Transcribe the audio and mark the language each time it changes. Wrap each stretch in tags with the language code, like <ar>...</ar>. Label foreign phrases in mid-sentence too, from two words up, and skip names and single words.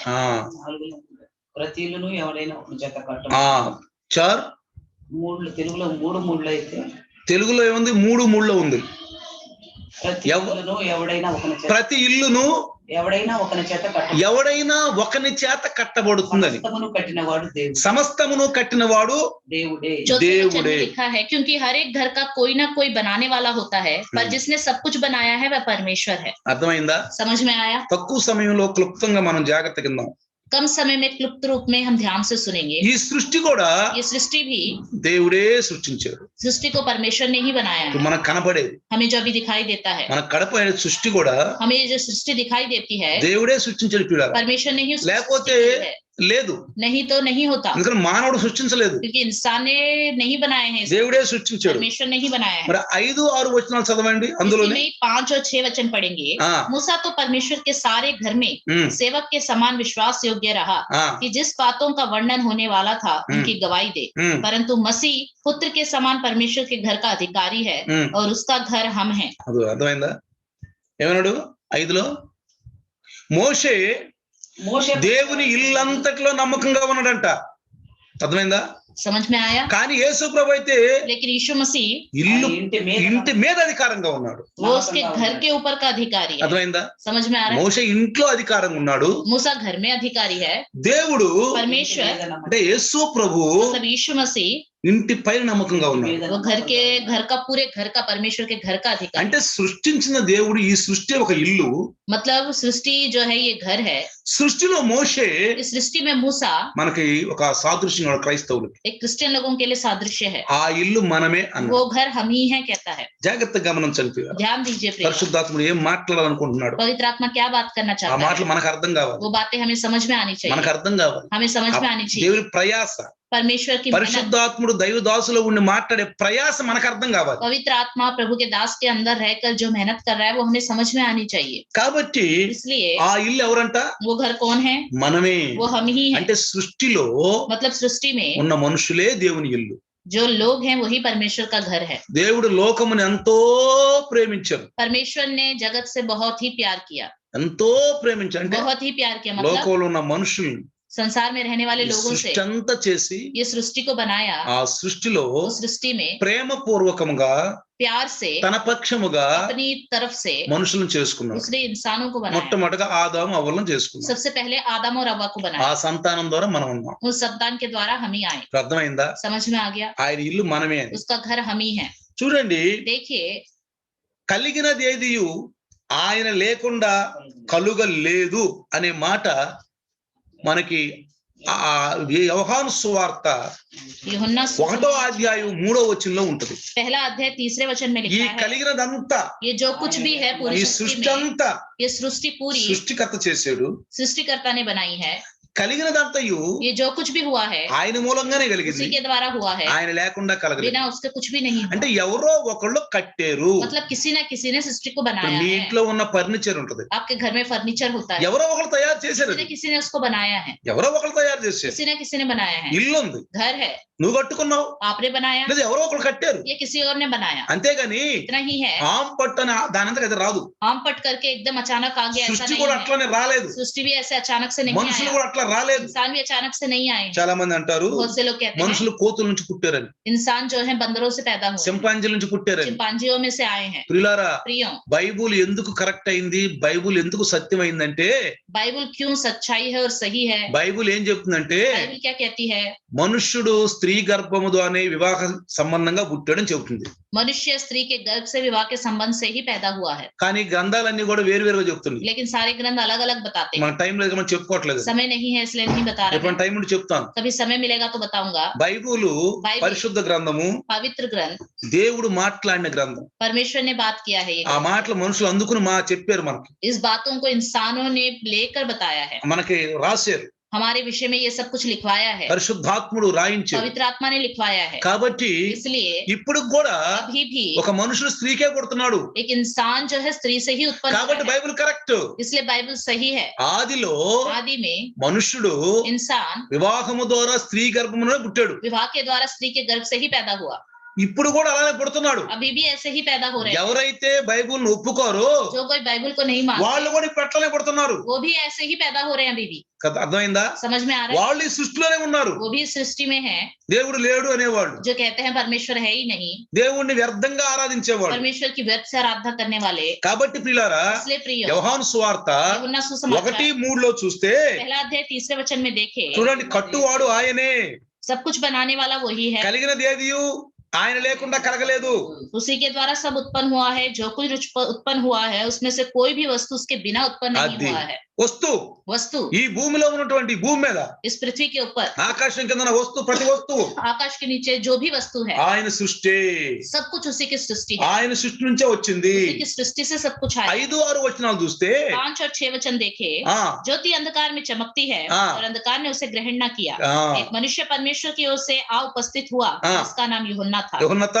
<te>ప్రతి ఇల్లును ఎవరైనా ఒక జత కట్టడం. చార్ తెలుగులో 3 మూడులో అయితే, తెలుగులో ఏముంది? 3 మూడులో ఉంది. ప్రతి ఇల్లును ఎవడైనా ఒకని చేత కట్టబడుతుందని. సమస్తమును కట్టినవాడు దేవుడే.</te> <hi>लिखा है, क्योंकि हर एक घर का कोई ना कोई बनाने वाला होता है, पर जिसने सब कुछ बनाया है वह परमेश्वर है.</hi> <te>అర్థమైందా?</te> <hi>समझ में आया?</hi> <te>తక్కువ సమయంలో క్లుప్తంగా మనం జాగ్రత్త కిందాం.</te> <hi>कम समय में क्लुप्त रूप में हम ध्यान से सुनेंगे.</hi> <te>ఈ సృష్టి కూడా,</te> <hi>ये सृष्टि भी</hi> <te>దేవుడే సృష్టించాడు.</te> <hi>सृष्टि को परमेश्वर ने ही बनाया है.</hi> <te>మనకు కనపడేది,</te> <hi>हमें जो अभी दिखाई देता है,</hi> <te>మనకు కనపడే సృష్టి కూడా</te> <hi>हमें जो सृष्टि दिखाई देती है,</hi> <te>దేవుడే సృష్టించాడు.</te> <hi>परमेश्वर ने ही</hi> <te>లేకపోతే లేదు,</te> <hi>नहीं तो नहीं होता.</hi> <te>ఎందుకంటే మానవుడు సృష్టించలేదు,</te> <hi>क्योंकि इंसान ने नहीं बनाए हैं,</hi> <te>దేవుడే సృష్టించాడు.</te> <hi>परमेश्वर ने ही बनाया है.</hi> <te>మరి 5, 6 వచనాలు చదవండి. అందులోనే</te> <hi>5 और 6 वचन पढ़ेंगे. मूसा तो परमेश्वर के सारे घर में सेवक के समान विश्वास योग्य रहा, कि जिस बातों का वर्णन होने वाला था उनकी गवाही दे, परंतु मसीह पुत्र के समान परमेश्वर के घर का अधिकारी है, और उसका घर हम हैं.</hi> <te>అర్థమైందా? ఏమన్నాడు 5లో? మోషే దేవుని ఇల్లంతట్లో నమ్మకంగా ఉన్నాడంట. అర్థమైందా?</te> <hi>समझ में आया?</hi> <te>కానీ యేసు ప్రభు అయితే</te> <hi>लेकिन यीशु मसीह</hi> <te>ఇంటి మీద అధికారంగా ఉన్నాడు.</te> <hi>वो उसके घर के ऊपर का अधिकारी है.</hi> <te>అర్థమైందా?</te> <hi>समझ में आ रहा है?</hi> <te>మోషే ఇంట్లో అధికారంగా ఉన్నాడు.</te> <hi>मूसा घर में अधिकारी है.</hi> <te>దేవుడు</te> <hi>परमेश्वर</hi> <te>అంటే యేసు ప్రభు</te> <hi>मतलब यीशु मसीह</hi> <te>ఇంటి పైన నమ్మకంగా ఉన్నాడు.</te> <hi>वो घर का पूरे घर का परमेश्वर के घर का अधिकारी.</hi> <te>అంటే సృష్టించిన దేవుడు, ఈ సృష్టి ఒక ఇల్లు.</te> <hi>मतलब सृष्टि जो है ये घर है.</hi> <te>సృష్టిలో మోషే,</te> <hi>इस सृष्टि में मूसा</hi> <te>మనకి ఒక సాదృశ్యం క్రైస్తవులు,</te> <hi>एक क्रिश्चियन लोगों के लिए सादृश्य है.</hi> <te>ఆ ఇల్లు మనమే అన్న.</te> <hi>वो घर हम ही है कहता है.</hi> <te>జాగ్రత్తగా గమనించండి.</te> <hi>ध्यान दीजिए प्रिय.</hi> <te>పరిశుద్ధాత్ముడు ఏం మాట్లాడాలనుకుంటున్నాడు,</te> <hi>पवित्र आत्मा क्या बात करना</hi> <te>ఆ</te> <hi>चाहता है,</hi> <te>మాటలు మనకు అర్థం కావాలి.</te> <hi>वो बातें हमें समझ में आनी चाहिए.</hi> <te>మనకు అర్థం కావాలి.</te> <hi>हमें समझ में आनी चाहिए.</hi> <te>దేవుని ప్రయాస,</te> <hi>परमेश्वर की मेहनत,</hi> <te>పరిశుద్ధాత్ముడు దైవదాసులో ఉండి మాట్లాడే ప్రయాస మనకు అర్థం కావాలి.</te> <hi>पवित्र आत्मा प्रभु के दास के अंदर रहकर जो मेहनत कर रहा है वो हमें समझ में आनी चाहिए.</hi> <te>కాబట్టి</te> <hi>इसलिए</hi> <te>ఆ ఇల్లు ఎవరంట?</te> <hi>वो घर कौन है?</hi> <te>మనమే.</te> <hi>वो हम ही हैं.</hi> <te>అంటే సృష్టిలో</te> <hi>मतलब सृष्टि में</hi> <te>ఉన్న మనుషులే దేవుని ఇల్లు.</te> <hi>जो लोग हैं वही परमेश्वर का घर है.</hi> <te>దేవుడు లోకముని ఎంతో ప్రేమించాడు.</te> <hi>परमेश्वर ने जगत से बहुत ही प्यार किया.</hi> <te>ఎంతో ప్రేమించాడు అంటే</te> <hi>बहुत ही प्यार किया, मतलब</hi> <te>లోకంలో ఉన్న మనుషుల్ని,</te> <hi>संसार में रहने वाले लोगों से</hi> <te>సృష్టి అంతా చేసి</te> <hi>ये सृष्टि को बनाया.</hi> <te>ఆ సృష్టిలో</te> <hi>उस सृष्टि में</hi> <te>ప్రేమ పూర్వకముగా</te> <hi>प्यार से</hi> <te>తన పక్షముగా</te> <hi>अपनी तरफ से</hi> <te>మనుషులను చేసుకున్నాడు.</te> <hi>उसने इंसानों को बनाया.</hi> <te>మొట్టమొదటిగా ఆదాము అవ్వలను చేసుకున్నాడు.</te> <hi>सबसे पहले आदम और हव्वा को</hi> <te>ఆ</te> <hi>बनाया.</hi> <te>సంతానం ద్వారా మనం ఉన్నాం.</te> <hi>उस संतान के द्वारा हम ही आए.</hi> <te>అర్థమైందా?</te> <hi>समझ में आ गया?</hi> <te>ఆయన ఇల్లు మనమే అని.</te> <hi>उसका घर हम ही है.</hi> <te>చూడండి,</te> <hi>देखिए</hi> <te>కలిగినది ఏదియు ఆయన లేకుండా కలుగలేదు అనే మాట మనకి యోహాను సువార్త 1వ అధ్యాయం 3వ వచనంలో ఉంటుంది.</te> <hi>पहला अध्याय 3रे वचन में लिखा है,</hi> <te>ఈ కలిగినదంతా,</te> <hi>ये जो कुछ भी है पूरी</hi> <te>ఈ</te> <hi>सृष्टि</hi> <te>సృష్టి</te> <hi>में,</hi> <te>అంతా</te> <hi>ये सृष्टि पूरी</hi> <te>సృష్టికర్త చేశాడు.</te> <hi>सृष्टिकर्ता ने बनाई है.</hi> <te>కలిగినదంతయు</te> <hi>ये जो कुछ भी हुआ है</hi> <te>ఆయన మూలంగానే కలిగింది,</te> <hi>उसी के द्वारा हुआ है,</hi> <te>ఆయన లేకుండా కలగలేదు.</te> <hi>बिना उसके कुछ भी नहीं हुआ.</hi> <te>అంటే ఎవరో ఒకళ్ళు కట్టారు.</te> <hi>मतलब किसी ना किसी ने सृष्टि को बनाया</hi> <te>మీ</te> <hi>है.</hi> <te>ఇంట్లో ఉన్న ఫర్నిచర్ ఉంటది,</te> <hi>आपके घर में फर्नीचर होता है,</hi> <te>ఎవరో ఒకళ్ళు తయారు చేశారు.</te> <hi>किसी ने उसको बनाया है,</hi> <te>ఎవరో ఒకళ్ళు తయారు చేశారు.</te> <hi>किसी ना किसी ने बनाया है.</hi> <te>ఇల్లు ఉంది,</te> <hi>घर है,</hi> <te>నువ్వు కట్టుకున్నావు,</te> <hi>आपने बनाया,</hi> <te>లేదా ఎవరో ఒకళ్ళు కట్టారు.</te> <hi>ये किसी और ने बनाया.</hi> <te>అంతేగాని</te> <hi>इतना ही है.</hi> <te>ఆమ్ పట్టు అని దానంతకు అది రాదు.</te> <hi>आम पट करके एकदम अचानक आ गया, ऐसा</hi> <te>సృష్టి</te> <hi>नहीं</hi> <te>కూడా</te> <hi>है.</hi> <te>అట్లానే రాలేదు.</te> <hi>सृष्टि भी ऐसे अचानक से नहीं</hi> <te>మనుషులు</te> <hi>आया,</hi> <te>కూడా అట్లా రాలేదు.</te> <hi>इंसान भी अचानक से नहीं आए.</hi> <te>చాలా మంది అంటారు</te> <hi>बहुत से लोग कहते हैं</hi> <te>మనుషులు కోతుల నుంచి పుట్టారని,</te> <hi>इंसान जो है बंदरों से पैदा हुए,</hi> <te>చింపాంజీల నుంచి పుట్టారని.</te> <hi>चिंपांजियों में से आए हैं.</hi> <te>ప్రియులారా,</te> <hi>प्रियो,</hi> <te>బైబుల్ ఎందుకు కరెక్ట్ అయింది, బైబుల్ ఎందుకు సత్యమైందంటే,</te> <hi>बाइबल क्यों सच्चाई है और सही है?</hi> <te>బైబుల్ ఏం చెప్తుందంటే</te> <hi>बाइबल क्या कहती है?</hi> <te>మనుష్యుడు స్త్రీ గర్భము ద్వారానే వివాహ సంబంధంగా పుట్టాడని చెబుతుంది.</te> <hi>मनुष्य स्त्री के गर्भ से विवाह के संबंध से ही पैदा हुआ है.</hi> <te>కానీ గ్రంథాలన్నీ కూడా వేరువేరుగా చెప్తుంది.</te> <hi>लेकिन सारे ग्रंथ अलग अलग बताते हैं.</hi> <te>మన టైం లేదు, మనం చెప్పుకోవట్లేదు.</te> <hi>समय नहीं है इसलिए नहीं बता रहे</hi> <te>ఎప్పుడు</te> <hi>हैं.</hi> <te>టైం ఉండి చెప్తాను.</te> <hi>कभी समय मिलेगा तो बताऊंगा.</hi> <te>బైబుల్ పరిశుద్ధ గ్రంథము,</te> <hi>पवित्र ग्रंथ,</hi> <te>దేవుడు మాట్లాడిన గ్రంథం.</te> <hi>परमेश्वर ने बात किया है. ये</hi> <te>ఆ మాటలు మనుషులు అందుకుని చెప్పారు మనకి,</te> <hi>इस बातों को इंसानों ने लेकर बताया है,</hi> <te>మనకి రాశారు.</te> <hi>हमारे विषय में ये सब कुछ लिखवाया है,</hi> <te>పరిశుద్ధాత్ముడు రాయించాడు.</te> <hi>पवित्र आत्मा ने लिखवाया है.</hi> <te>కాబట్టి</te> <hi>इसलिए</hi> <te>ఇప్పుడు కూడా</te> <hi>अभी भी</hi> <te>ఒక మనుషుడు స్త్రీకే పుడుతున్నాడు.</te> <hi>एक इंसान जो है स्त्री से ही उत्पन्न</hi> <te>కాబట్టి</te> <hi>हुआ है.</hi> <te>బైబిల్ కరెక్ట్.</te> <hi>इसलिए बाइबल सही है.</hi> <te>ఆదిలో</te> <hi>आदि में</hi> <te>మనుషుడు</te> <hi>इंसान</hi> <te>వివాహము ద్వారా స్త్రీ గర్భములో పుట్టాడు.</te> <hi>विवाह के द्वारा स्त्री के गर्भ से ही पैदा हुआ.</hi> <te>ఇప్పుడు కూడా అలానే పుడుతున్నాడు.</te> <hi>अभी भी ऐसे ही पैदा हो रहे हैं.</hi> <te>ఎవరైతే బైబిల్ ను ఒప్పుకోరో</te> <hi>जो कोई बाइबल को नहीं</hi> <te>వాళ్ళు</te> <hi>मानते,</hi> <te>కూడా ఇప్పుడు అట్లనే పుడుతున్నారు.</te> <hi>वो भी ऐसे ही पैदा हो रहे हैं. अभी भी</hi> <te>కదా, అర్థమైందా?</te> <hi>समझ में आ रहा है?</hi> <te>వాళ్ళు ఈ సృష్టిలోనే ఉన్నారు.</te> <hi>वो भी सृष्टि में है.</hi> <te>దేవుడు లేడు అనేవాళ్ళు,</te> <hi>जो कहते हैं परमेश्वर है ही नहीं,</hi> <te>దేవుణ్ణి వ్యర్థంగా ఆరాధించేవాళ్ళు.</te> <hi>परमेश्वर की व्यर्थ से आराधना करने वाले.</hi> <te>కాబట్టి ప్రియులారా,</te> <hi>इसलिए प्रिय,</hi> <te>యోహాను సువార్త</te> <hi>यूहन्ना सुसमाचार</hi> <te>1:3 చూస్తే</te> <hi>पहला अध्याय 3रे वचन में देखे,</hi> <te>చూడండి, కట్టువాడు ఆయనే,</te> <hi>सब कुछ बनाने वाला वही है,</hi> <te>కలిగినది ఏదియు ఆయన లేకుండా కలగలేదు.</te> <hi>उसी के द्वारा सब उत्पन्न हुआ है. जो कुछ उत्पन्न हुआ है उसमें से कोई भी वस्तु उसके बिना उत्पन्न नहीं</hi> <te>అది</te> <hi>हुआ है.</hi> <te>వస్తు ఈ భూమిలో ఉన్నటువంటి భూమి మీద,</te> <hi>इस पृथ्वी के ऊपर,</hi> <te>ఆకాశం కింద ఉన్న వస్తువు, ప్రతి వస్తువు</te> <hi>आकाश के नीचे जो भी वस्तु है,</hi> <te>ఆయన సృష్టి.</te> <hi>सब कुछ उसी की सृष्टि है.</hi> <te>ఆయన సృష్టి నుంచే వచ్చింది.</te> <hi>उसी की सृष्टि से सब कुछ आया.</hi> <te>5-6 వచనాలు చూస్తే</te> <hi>5 और 6 वचन देखे,</hi> <te>ఆ</te> <hi>ज्योति अंधकार में चमकती है हाँ। और अंधकार ने उसे ग्रहण न किया.</hi> <te>ఆ</te> <hi>एक मनुष्य परमेश्वर की ओर से आ उपस्थित हुआ, हाँ। उसका नाम यूहन्ना था.</hi> <te>యోహన్నత</te>